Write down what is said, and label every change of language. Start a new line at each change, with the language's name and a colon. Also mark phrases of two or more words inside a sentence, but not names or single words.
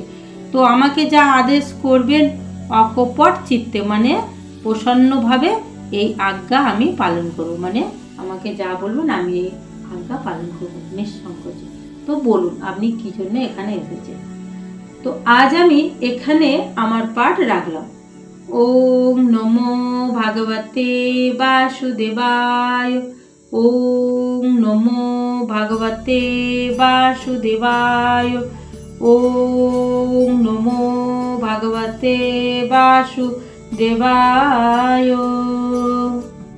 Bangla: তো আমাকে যা আদেশ করবেন অকপট চিত্তে মানে প্রসন্নভাবে এই আজ্ঞা আমি পালন করব। মানে আমাকে যা বলবেন আমি এই আজ্ঞা পালন করব নিঃসংকোচে। তো বলুন আপনি কি জন্য এখানে এসেছেন। তো আজ আমি এখানে আমার পাঠ রাখলাম।
Sanskrit: ওম নমো ভগবতে বাসুদেবায়। ওম নমো ভগবতে বাসুদেবায়। ওম নমো ভগবতে বাসুদেবায়।